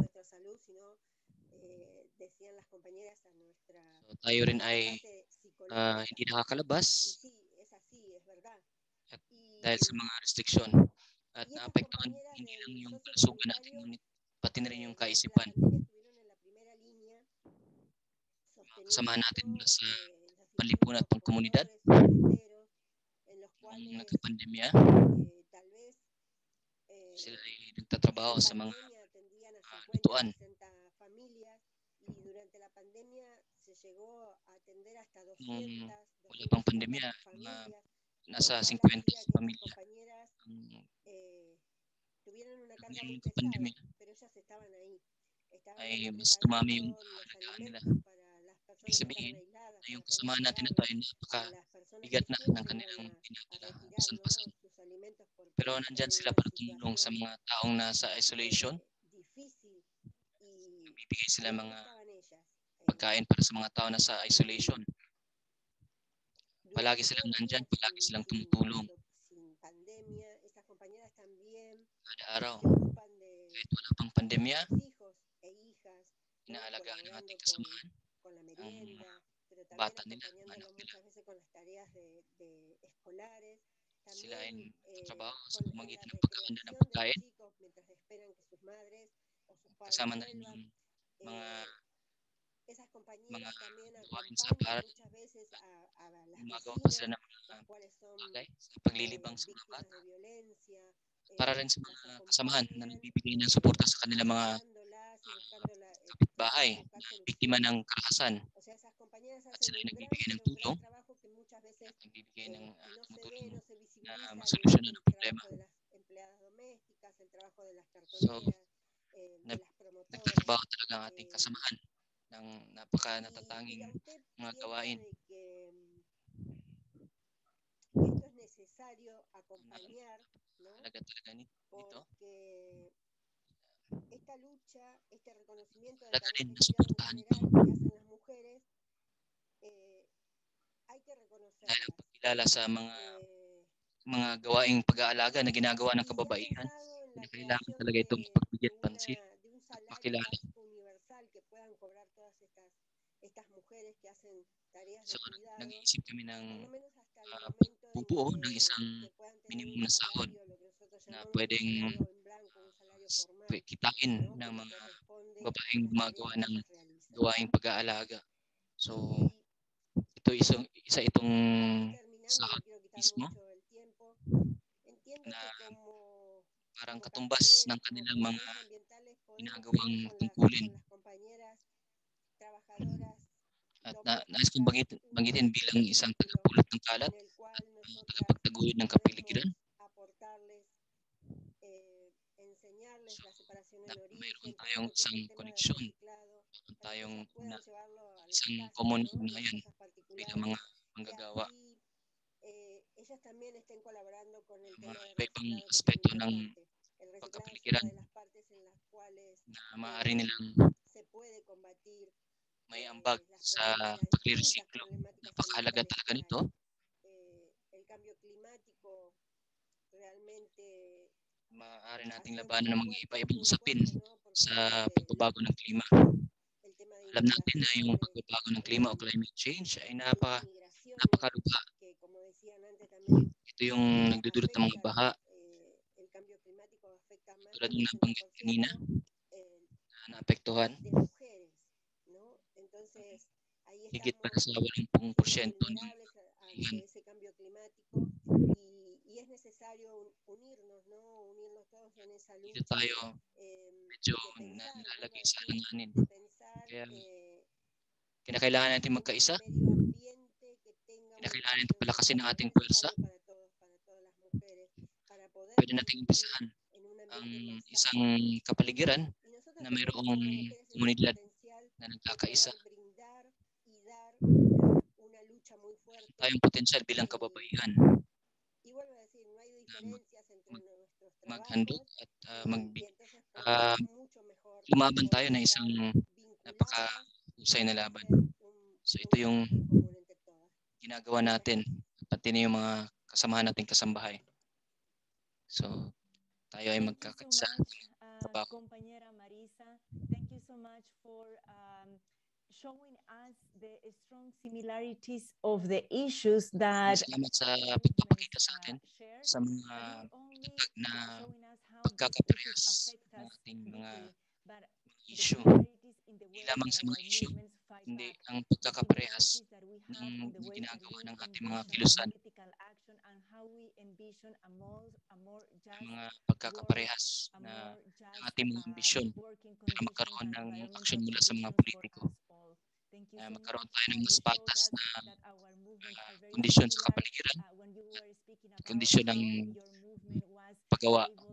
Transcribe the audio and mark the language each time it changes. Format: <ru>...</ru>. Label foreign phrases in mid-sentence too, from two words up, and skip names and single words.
<tl>So, tayo rin ay hindi nakakalabas at dahil sa mga restriksyon at naapektuhan hindi lang yung kalusugan natin, ngunit pati na rin yung kaisipan. Kasamahan natin mula sa panlipunan at pangkomunidad,</tl> <es>cuales</es> <tl>nagka-pandemya,</tl> <es>tal vez</es> <tl>sila ay nagtatrabaho sa mga</tl> <es>pandemia atendían a 50,</es> <tl>lutuan.</tl> <es>60 familias y durante la pandemia se llegó a atender hasta</es> <tl>Nung 200, wala pang 250 pandemya, mga</tl> <es>familias,</es> <tl>nasa</tl> <es>lo cual</es> <tl>50</tl> <es>hacía que estas</es> <tl>pamilya</tl> <es>compañeras</es> <tl>ang</tl> <es>tuvieran una carga</es> <tl>nung</tl> <es>muy</es> <tl>nagka-pandemya</tl> <es>pesada, pero ellas estaban ahí</es> <tl>ay</tl> <es>preparando</es> <tl>mas dumami yung</tl> <es>los</es> <tl>alagaan nila.</tl> <es>alimentos para las</es> <tl>Ibig</tl> <es>personas que estaban</es> <tl>sabihin</tl> <es>aisladas,</es> <tl>na yung</tl> <es>para poder</es> <tl>kasamahan natin ito</tl> <es>llevarlos</es> <tl>ay</tl> <es>a las</es> <tl>napakabigat</tl> <es>personas que</es> <tl>na ng</tl> <es>siempre</es> <tl>kanilang</tl> <es>iban a</es> <tl>ginagawa</tl> <es>retirar, ¿no?</es> <tl>pasan-pasan.</tl> <es>sus alimentos porque</es> <tl>Pero</tl> <es>estaban</es> <tl>nandyan</tl> <es>en</es> <tl>sila</tl> <es>una</es> <tl>para tumulong sa</tl> <es>situación</es> <tl>mga taong nasa isolation.</tl> <es>difícil y</es> <tl>Nagbibigay sila</tl> <es>ahí</es> <tl>mga</tl> <es>estaban ellas.</es> <tl>pagkain para sa mga tao nasa isolation.</tl> <es>Durante</es> <tl>Palagi</tl> <es>todos</es> <tl>silang</tl> <es>los</es> <tl>nandyan,</tl> <es>días</es> <tl>palagi silang tumutulong</tl> <es>sin pandemia, estas compañeras también</es> <tl>kada araw.</tl> <es>se ocupan</es> <tl>Kahit wala pang pandemya,</tl> <es>de los hijos e hijas, ¿no?</es> <tl>inaalagaan ng</tl> <es>Colaborando</es> <tl>ating kasamahan</tl> <es>con la</es> <tl>ang</tl> <es>merienda, pero también</es> <tl>bata nila, mga</tl> <es>acompañándolo</es> <tl>anak nila.</tl> <es>muchas veces con las tareas de escolares,</es> <tl>Sila ay</tl> <es>también</es> <tl>trabaho sa</tl> <es>con la</es> <tl>pamagitan ng paghahanda ng</tl> <es>recreación de los</es> <tl>pagkain,</tl> <es>chicos mientras esperan que sus madres o sus padres</es> <tl>kasama na rin</tl> <es>vuelvan.</es> <tl>yung mga</tl> <es>Esas compañeras también</es> <tl>gawain sa</tl> <es>acompañan</es> <tl>paral.</tl> <es>muchas veces a las</es> <tl>Gumagawa pa sila</tl> <es>vecinas,</es> <tl>ng mga</tl> <es>las cuales son</es> <tl>bagay sa paglilibang sa mga</tl> <es>víctimas</es> <tl>bata.</tl> <es>de violencia,</es> <tl>Para rin sa</tl> <es>las</es> <tl>mga kasamahan na</tl> <es>acompañan</es> <tl>nagbibigay ng suporta sa kanilang mga</tl> <es>apoyándolas y buscándola,</es> <tl>kapitbahay</tl> <es>buscar</es> <tl>na biktima</tl> <es>soluciones.</es> <tl>ng karahasan.</tl> <es>O sea, esas compañeras</es> <tl>At</tl> <es>hacen</es> <tl>sila ay</tl> <es>un</es> <tl>nagbibigay ng</tl> <es>gran</es> <tl>tulong</tl> <es>trabajo que muchas veces</es> <tl>at nagbibigay ng</tl> <es>no se ve,</es> <tl>tumutulong</tl> <es>no se</es> <tl>na</tl> <es>visibiliza, al igual</es> <tl>masolusyonan</tl> <es>que</es> <tl>ang</tl> <es>el</es> <tl>problema.</tl> <es>trabajo de las empleadas domésticas, el trabajo de las</es> <tl>So,</tl> <es>cartoneras, de las promotoras.</es> <tl>nagtatrabaho talaga ang ating kasamahan ng</tl> <es>Y</es> <tl>napaka-natatanging</tl> <es>usted</es> <tl>mga</tl> <es>piensa</es> <tl>gawain.</tl> <es>de que esto es necesario acompañar, ¿no?</es> <tl>Talaga nito.</tl> <es>Porque esta lucha, este reconocimiento de</es> <tl>Talaga</tl> <es>tareas</es> <tl>rin</tl> <es>de cuidado en</es> <tl>nasuportahan ito</tl> <es>general que hacen las mujeres, hay que</es> <tl>dahil</tl> <es>reconocerlas.</es> <tl>pagkilala sa mga gawaing pag-aalaga na ginagawa ng</tl> <es>Y se ha</es> <tl>kababaihan</tl> <es>pensado en</es> <tl>na</tl> <es>la</es> <tl>kailangan</tl> <es>creación</es> <tl>talaga itong pagbigyan pansin</tl> <es>de un</es> <tl>at</tl> <es>salario</es> <tl>pakilala.</tl> <es>básico universal que puedan cobrar todas estas mujeres que hacen tareas</es> <tl>So,</tl> <es>de cuidado,</es> <tl>nag-iisip kami ng</tl> <es>por lo menos hasta el momento en</es> <tl>bubuo ng isang</tl> <es>que puedan tener</es> <tl>minimum</tl> <es>un</es> <tl>na sahod</tl> <es>salario, lo que nosotros</es> <tl>na</tl> <es>llamamos un</es> <tl>pwedeng</tl> <es>salario en blanco, un salario formal,</es> <tl>kitain</tl> <es>¿no?</es> <tl>ng</tl> <es>Que</es> <tl>mga</tl> <es>corresponde a</es> <tl>babaeng</tl> <es>las</es> <tl>gumagawa</tl> <es>tareas que</es> <tl>ng</tl> <es>ellas realizan.</es> <tl>gawaing pag-aalaga. So,</tl> <es>Y</es> <tl>ito isa itong</tl> <es>terminando, no</es> <tl>sahod</tl> <es>quiero quitar</es> <tl>mismo</tl> <es>mucho el tiempo, entiendo</es> <tl>na</tl> <es>que</es> <tl>parang</tl> <es>como</es> <tl>katumbas ng</tl> <es>cartoneras, como</es> <tl>kanilang mga</tl> <es>promotoras ambientales, podemos</es> <tl>ginagawang</tl> <es>unir con</es> <tl>tungkulin.</tl> <es>las compañeras trabajadoras</es> <tl>At nais kong</tl> <es>domésticas</es> <tl>banggitin</tl> <es>un</es> <tl>bilang isang</tl> <es>círculo</es> <tl>tagapulot ng kalat,</tl> <es>en el cual nosotras</es> <tl>tagapagtaguyod ng</tl> <es>podemos</es> <tl>kapaligiran,</tl> <es>aportarles, enseñarles la separación en</es> <tl>na</tl> <es>origen,</es> <tl>mayroon</tl> <es>todo</es> <tl>tayong</tl> <es>lo que es</es> <tl>isang</tl> <es>el tema del</es> <tl>koneksyon,</tl> <es>reciclado,</es> <tl>mayroon</tl> <es>para que</es> <tl>tayong</tl> <es>ellas puedan llevarlo a las</es> <tl>isang</tl> <es>casas,</es> <tl>common</tl> <es>¿no? En las</es> <tl>ugnayan</tl> <es>casas</es> <tl>bilang</tl> <es>particulares,</es> <tl>mga</tl> <es>y</es> <tl>manggagawa.</tl> <es>así ellas también estén colaborando con el</es> <tl>Mga</tl> <es>tema del</es> <tl>iba-ibang</tl> <es>reciclado, que es</es> <tl>aspeto</tl> <es>muy</es> <tl>ng</tl> <es>importante. El reciclado es</es> <tl>pagkapaligiran</tl> <es>una de las partes en las cuales</es> <tl>na maaari nilang</tl> <es>se puede combatir</es> <tl>may ambag</tl> <es>las</es> <tl>sa</tl> <es>distintas</es> <tl>pagre-resiklo.</tl> <es>problemáticas</es> <tl>Napakahalaga</tl> <es>ambientales</es> <tl>talaga</tl> <es>que</es> <tl>nito.</tl> <es>hay. El cambio climático realmente</es> <tl>Maaari nating</tl> <es>acentúa</es> <tl>labanan ng mga</tl> <es>muy</es> <tl>iba-ibang usapin</tl> <es>fuerte, ¿no? Por</es> <tl>sa</tl> <es>todo lo de</es> <tl>pagbabago ng klima.</tl> <es>el tema de</es> <tl>Alam natin na yung</tl> <es>inundaciones,</es> <tl>pagbabago ng klima o</tl> <en>climate change</en> <tl>ay</tl> <es>migraciones,</es> <tl>napakalubha.</tl> <es>que como decían antes también</es> <tl>Ito yung nagdudulot ng mga baha,</tl> <es>el cambio climático afecta más</es> <tl>tulad</tl> <es>del</es> <tl>ng nabanggit</tl> <es>80%</es> <tl>kanina, na naapektuhan</tl> <es>de mujeres, ¿no? Entonces, ahí</es> <tl>higit pa</tl> <es>estamos</es> <tl>sa 80%</tl> <es>siendo</es> <tl>ng</tl> <es>vulnerables</es> <tl>babahan.</tl> <es>ante ese cambio climático y es necesario unirnos, ¿no? Unirnos todos en esa</es> <tl>Dito</tl> <es>lucha</es> <tl>tayo medyo</tl> <es>de pensar, vuelvo</es> <tl>nalagay</tl> <es>a</es> <tl>sa</tl> <es>decir,</es> <tl>alanganin.</tl> <es>de pensar</es> <tl>Kaya kinakailangan natin</tl> <es>un</es> <tl>magkaisa,</tl> <es>medio ambiente que tenga una</es> <tl>kinakailangan natin</tl> <es>condición</es> <tl>palakasin ang</tl> <es>social</es> <tl>ating pwersa.</tl> <es>necesario para todos, para todas las mujeres, para poder</es> <tl>Pwede nating</tl> <es>convivir</es> <tl>umpisahan</tl> <es>en un</es> <tl>ang</tl> <es>ambiente más</es> <tl>isang</tl> <es>sano.</es> <tl>kapaligiran</tl> <es>Y nosotros</es> <tl>na</tl> <es>tenemos</es> <tl>mayroong</tl> <es>como mujeres ese</es> <tl>komunidad</tl> <es>potencial</es> <tl>na</tl> <es>de</es> <tl>nagkakaisa.</tl> <es>poder brindar y dar una lucha muy fuerte.</es> <tl>Tayong potensyal bilang kababaihan.</tl> <es>Y vuelvo a decir, no hay diferencias entre nuestros</es> <tl>Maghandog</tl> <es>trabajos</es> <tl>at</tl> <es>y entonces podemos mucho mejor</es> <tl>lumaban tayo</tl> <es>poder</es> <tl>na</tl> <es>estar</es> <tl>isang</tl> <es>vinculadas</es> <tl>napakahusay na</tl> <es>y</es> <tl>laban.</tl> <es>hacer</es> <tl>So</tl> <es>un</es> <tl>ito yung</tl> <es>trabajo en común entre todas.</es> <tl>ginagawa natin, pati na yung mga kasamahan nating kasambahay. So tayo ay</tl> <en>Thank you so</en> <tl>magkakaisa.</tl> <en>much, compañera Marisa. Thank you so much for showing us the strong similarities of the issues that</en> <tl>Salamat sa</tl> <en>our</en> <tl>pagpapakita sa atin</tl> <en>movements share,</en> <tl>sa mga</tl> <en>but not only</en> <tl>na</tl> <en>showing us how these</en> <tl>pagkakaparehas</tl> <en>issues affect</en> <tl>ng</tl> <en>us</en> <tl>ating mga</tl> <en>deeply, but the</en> <tl>issue.</tl> <en>similarities in the</en> <tl>Hindi</tl> <en>ways</en> <tl>lamang</tl> <en>that</en> <tl>sa mga</tl> <en>our</en> <tl>issue,</tl> <en>movements fight</en> <tl>hindi</tl> <en>back,</en> <tl>ang</tl> <en>the</en> <tl>pagkakaparehas</tl> <en>similarities that we have</en> <tl>ng</tl> <en>in the ways that</en> <tl>ginagawa</tl> <en>we</en> <tl>ng ating mga</tl> <en>envision</en> <tl>kilusan.</tl> <en>political action and how</en> <tl>mga pagkakaparehas na ang ating mga ambisyon para magkaroon ng aksyon mula sa mga politiko. Magkaroon tayo ng mas patas na kondisyon sa kapaligiran, kondisyon ng paggawa.</tl>